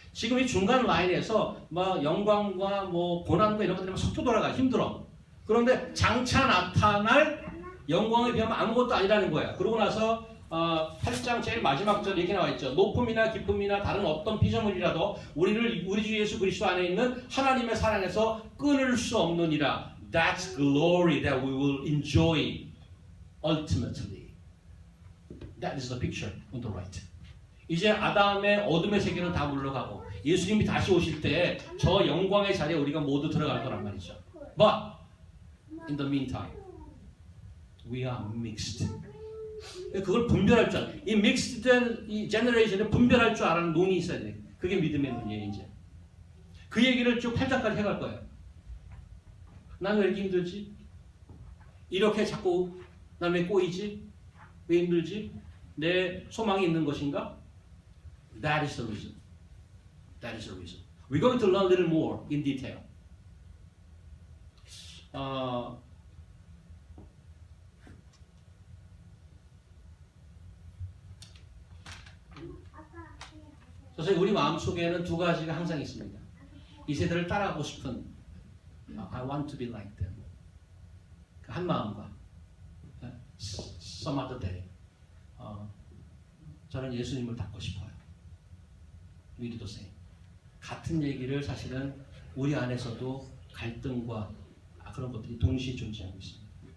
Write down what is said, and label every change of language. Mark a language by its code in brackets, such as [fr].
[ko] 지금 이 중간 라인에서 영광과 고난과 이런 것들이 속도 돌아가 힘들어. 그런데 장차 나타날 영광에 비하면 아무것도 아니라는 거야. 그러고 나서 8장 제일 마지막 절 이렇게 나와 있죠. 높음이나 기쁨이나 다른 어떤 피조물이라도 우리 주 예수 그리스도 안에 있는 하나님의 사랑에서 끊을 수 없느니라. [en] That's glory that we will enjoy ultimately. That is the picture on the right. [ko] 이제 아담의 어둠의 세계는 다 물러가고 예수님이 다시 오실 때 저 영광의 자리에 우리가 모두 들어갈 거란 말이죠. [en] But in the meantime, we are mixed. [ko] 그걸 분별할 줄 알아. 이 믹스된 이 제너레이션을 분별할 줄 아는 눈이 있어야 돼. 그게 믿음의 눈이에요. 이제 그 얘기를 쭉 8장까지 해갈 거예요. 난 왜 이렇게 힘들지? 이렇게 자꾸 난 왜 꼬이지? 왜 힘들지? 내 소망이 있는 것인가? [en] That is the reason. That is the reason. We're going to learn a little more in detail. [ko] 그래서 우리 마음 속에는 두 가지가 항상 있습니다. 이 세대를 따라가고 싶은 [en] I want to be like them. [ko] 한 마음과 [en] some other day [ko] 저는 예수님을 닮고 싶어요. [en] We do the same. [ko] 같은 얘기를 사실은 우리 안에서도 갈등과 그런 것들이 동시에 존재하고 있습니다.